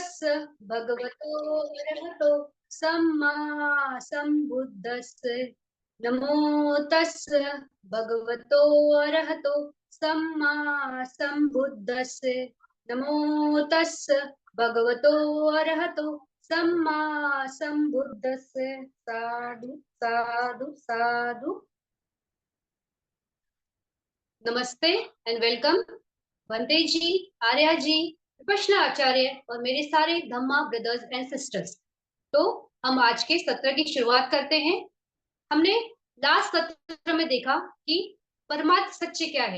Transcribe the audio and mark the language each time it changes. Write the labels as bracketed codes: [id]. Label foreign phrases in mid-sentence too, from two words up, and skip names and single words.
[pi] भगवतो अरहतो सम्मा सम्बुद्धस्स नमो तस्स भगवतो अरहतो सम्मा सम्बुद्धस्स नमो तस्स भगवतो अरहतो सम्मा सम्बुद्धस्स। साधु साधु साधु। [hi] नमस्ते [en] and welcome [hi] वंदे जी, आर्या जी, कृष्ण आचार्य और मेरे सारे धम्मा [en] brothers and sisters. [hi] तो हम आज के सत्र की शुरुआत करते हैं। हमने लास्ट सत्र में देखा कि परमार्थ सत्य क्या है।